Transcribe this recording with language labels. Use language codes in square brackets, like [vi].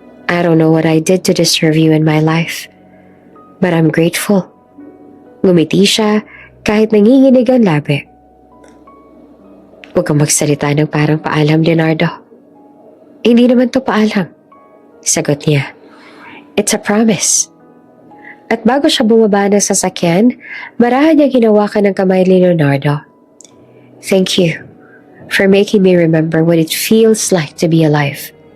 [en] I don't know what I did to deserve you in my life. But I'm grateful. [tl] Ngumiti siya kahit nanginginig ang labi. Huwag kang magsalita ng parang paalam, Leonardo. Hindi naman to paalam. Sagot niya. [en] It's a promise. [tl] At bago siya bumaba ng sasakyan, marahan niya ginawakan ng kamay ni Leonardo. [en] Thank you for making me remember what it feels like to be alive.